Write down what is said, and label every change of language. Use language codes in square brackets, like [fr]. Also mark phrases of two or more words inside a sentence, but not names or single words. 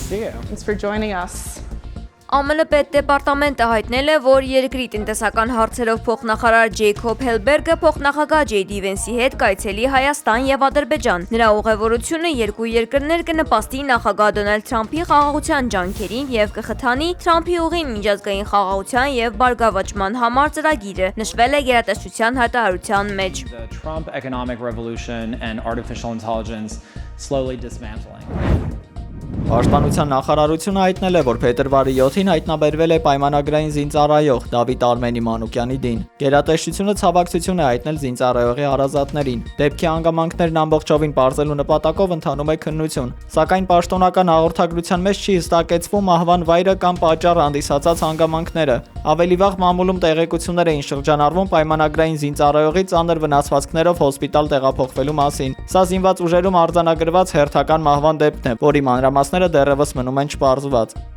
[en] Thanks for joining us. [hy] ԱՄՆ պետդեպարտամենտը հայտնել է, որ երկրի տնտեսական հարցերով փոխնախարար Ջեյքոբ Հելբերգը փոխնախագահ Ջեյդի Վենսի հետ կայցելի Հայաստան եւ Ադրբեջան։ Նրա ուղևորությունը երկու երկրներ կնպաստի նախագահ Դոնալդ Թրամփի խաղաղության ջանքերին եւ կխթանի Թրամփի ուղին միջազգային խաղաղության եւ բարգավաճման համար ծրագիրը, նշվել է գերատեսչության հայտարարության մեջ։ [en] The Trump economic revolution and artificial intelligence slowly dismantling. [hy] Պաշտպանության նախարարությունը հայտնել է, որ փետրվարի 7-ին հայտնաբերվել է պայմանագրային զինծառայող Դավիթ Արմենի Մանուկյանի դին։ Գերատեսչությունը ցավակցություն է հայտնել զինծառայողի հարազատներին։ Դեպքի հանգամանքներն ամբողջովին պարզելու նպատակով ընթանում է քննություն, սակայն պաշտոնական հաղորդագրության մեջ չի հստակեցվում մահվան վայրը կամ պատճառ հանդիսացած հանգամանքները։ Ավելի վաղ մամուլում տեղեկություններ էին շրջանառվում պայմանագրային զինծառայողի ծանր վնասվածքներով հոսպիտալ տեղափոխվելու մասին։ Սա զինված ուժերում արձանագրված հերթական մահվան դեպքն է, որի մանրամասները դեռևս մնում են չպարզված։